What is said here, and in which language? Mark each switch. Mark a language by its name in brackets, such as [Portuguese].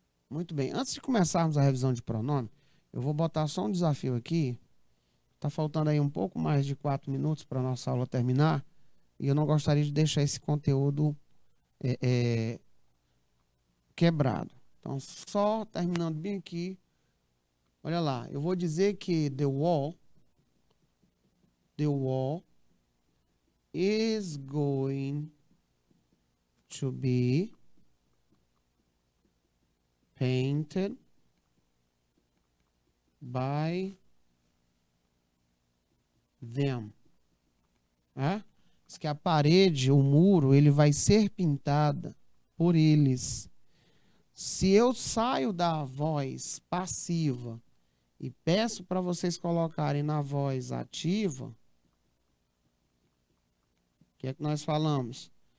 [Portuguese] Muito bem. Antes de começarmos a revisão de pronome, eu vou botar só um desafio aqui. Está faltando aí um pouco mais de 4 minutos para a nossa aula terminar. E eu não gostaria de deixar esse conteúdo quebrado. Então, só terminando bem aqui. Olha lá, eu vou dizer que [English] the wall is going to be painted by them. [Portuguese] Diz que a parede, o muro, ele vai ser pintada por eles. Se eu saio da voz passiva e peço para vocês colocarem na voz ativa, o que é que nós falamos?